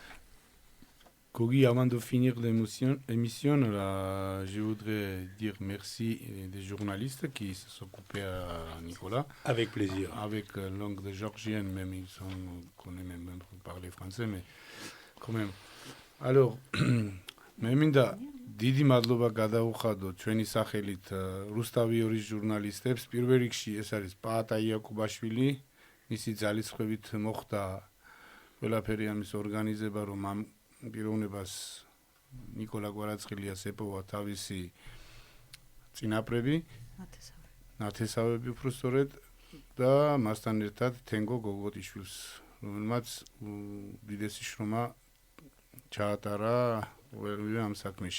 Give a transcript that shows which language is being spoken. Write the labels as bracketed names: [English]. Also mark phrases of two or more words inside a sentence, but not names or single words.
[French] Kogi, avant de finir l'émission, là, je voudrais dire merci des journalistes qui se sont occupés à Nicolas. Avec plaisir. Avec langue de géorgienne, même ils connaissent même parler français, mais quand même. Alors, [Georgian] მემინდა დიდი მადლობა გადაუხადო ჩვენი სახელით რუსთავიორის ჟურნალისტებს. პირველ რიგში ეს არის პაატა იაკუბაშვილი, მისი ძალისხმევით მოხდა ყველაფერი ამის ორგანიზება, რომ ამ პიროვნებას ნიკოლა კვარაცხელიას ეპოვა თავისი წინაპრები, ნათესავები უფრო სწორედ და მასთან ერთად თენგო გოგოტიშვილს, რომელმაც უდიდესი შრომა ჩაატარა ყველივე ამ საქმეში.